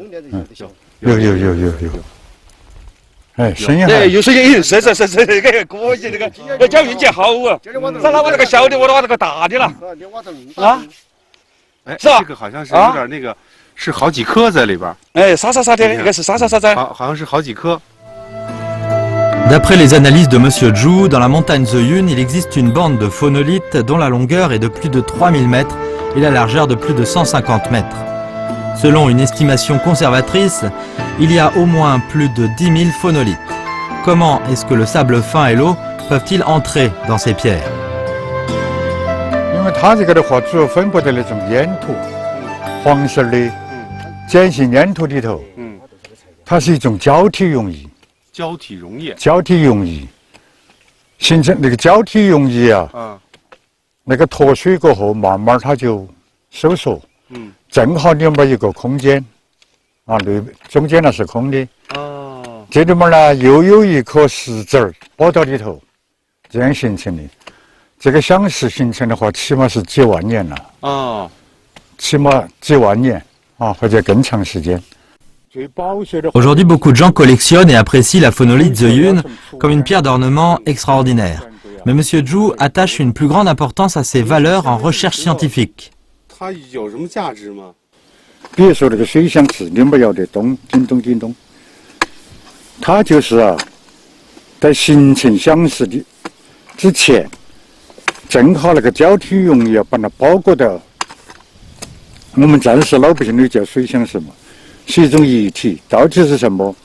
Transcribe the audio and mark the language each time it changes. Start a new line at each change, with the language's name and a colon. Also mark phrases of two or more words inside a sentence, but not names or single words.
Chinese: 有。哎，声音有声音，是，那个可以，那个要讲运气好啊。咱拿我这个小的，我拿这个大的了。啊？是吧？这个好像是有点那个，是好几颗在里边。沙的，应该是沙的。好像是好几颗。
French: D'après les analyses de Monsieur Zhu, dans la montagne Zheyun, il existe une bande de phonolithes dont la longueur est de plus de 3000 mètres et la largeur de plus de 150 mètres. Selon une estimation conservatrice, il y a au moins plus de 10 000 phonolithes. Comment est-ce que le sable fin et l'eau peuvent-ils entrer dans ces pierres?
Chinese: 因为它这个的话，主要分布在那种粘土，黄色的碱性粘土里头。它是一种胶体溶液。胶体溶液，形成那个胶体溶液啊，那个脱水过后，慢慢它就收缩，正好里面一个空间，中间那是空的，这里面呢又有一颗石子儿包到里头，这样形成的。这个响石形成的话，起码是几万年了，起码几万年或者更长时间。
French: Aujourd'hui, beaucoup de gens collectionnent et apprécient la phonolite Zheyun comme une pierre d'ornement extraordinaire. Mais M. Zhu attache une plus grande importance à ses valeurs en recherche scientifique.
Chinese: 它有什么价值吗？比如说那个水响池，你们要得咚，叮咚叮咚，它就是啊，在形成响石的之前，正好那个胶体溶液把它包裹到，我们暂时老百姓都叫水响石嘛，是一种液体，到底是什么？